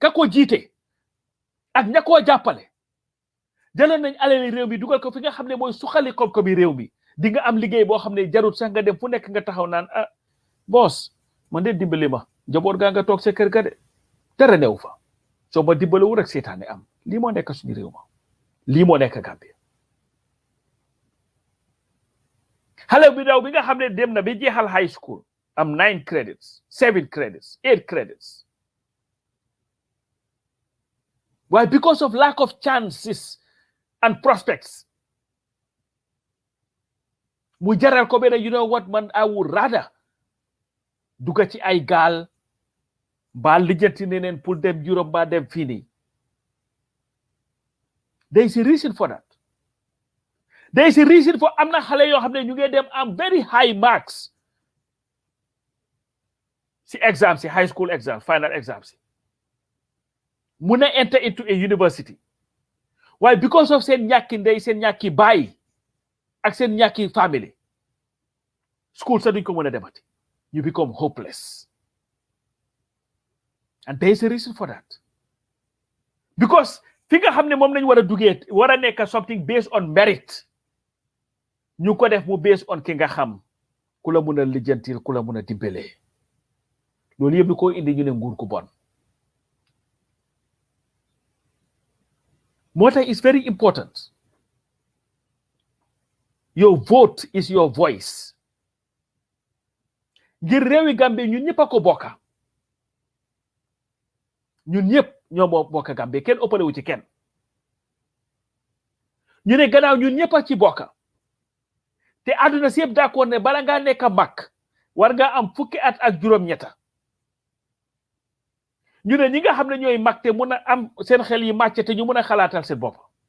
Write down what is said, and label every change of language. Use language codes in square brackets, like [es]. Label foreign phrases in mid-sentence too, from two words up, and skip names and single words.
[wo] ka ko jiite ak ña koo jàppale jëloon nañ alali réew mi dugal ko fi nga xam ne mooy suxali koom-koomi réew mi di nga am liggéey boo xam ne jarut sax nga dem fu nekk nga taxaw naan ah boss man de dimbali ma njaboot gaa nga toog sa kër ga de dara new fa soo ma dimbaliwu rek seetaane am lii moo nekk suñu réew ma lii moo nekk Gambie xale bi daw bi nga xam ne dem na bi jeexal [en] high school [wo] am 9 credits 7 credits 8 credits [en] why because of lack of chances and prospects [wo] mu jaral ko benn [en] you know what man I would rather [wo] dugga ci ay gaal ba lijjanti neneen pour dem Europe ba dem fii nii [en] there is a reason for [wo] that there is a reason for am na xale yoo xam ne ñu ngi dem am [en] very high marks [wo] si exam si [en] high school exam final exam [wo] si mun na [en] enter into a university why because of [wo] seen ñàkki ndey seen ñàkki baay ak seen ñàkki family school sax duñ ko mën a demati [en] you become hopeless [wo] and there is a reason for that because fi nga xam ne moom lañ war a duggee war a nekk [en] something based on merit [wo] ñu ko def mu based on ki nga xam ku la mën a lijjantil ku la mën a dimbalee loolu yëpp ko indi ñu ne nguur ku bon moo tax [en] it's very important your vote is your voice [wo] ngir réewi Gambie ñun ñëpp a ko bokka ñun ñëpp ñoo bokka Gambie kenn ëppale wu ci kenn ñu ne gannaaw ñun ñëpp a ci bokka te àdduna si yëpp d'accord ne bala ngaa nekk mag war nga am fukki at ak juróom-ñetta ñu ne ñi nga xam ne ñooy mag te mun a am seen xel yi màcc te ñu mun a xalaatal seen bopp